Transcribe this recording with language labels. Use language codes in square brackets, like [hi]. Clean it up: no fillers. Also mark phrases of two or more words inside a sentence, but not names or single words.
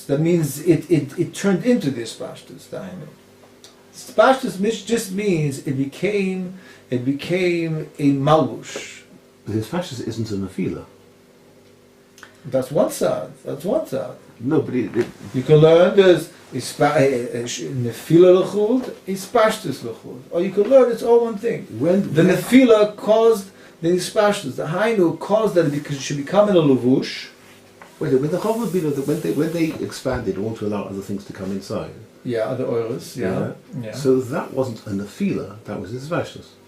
[en] That means it turned into this pashtus. Pashtus just means it became a malbush. But his pashtus isn't a nefila. That's one side. No, but you can learn there's [he] נפילה לחוד, [en] is [he] פשטות לחוד, [en] or you can learn it's all one thing. When the nefila caused the ispashtus, the hainu caused that it should become in a levush. Wait, when the [he] חכמה בינה, [en] when they expanded, in order to allow other things to come inside. Yeah, other oils. Yeah. So that wasn't a nefila; that was his vashtus.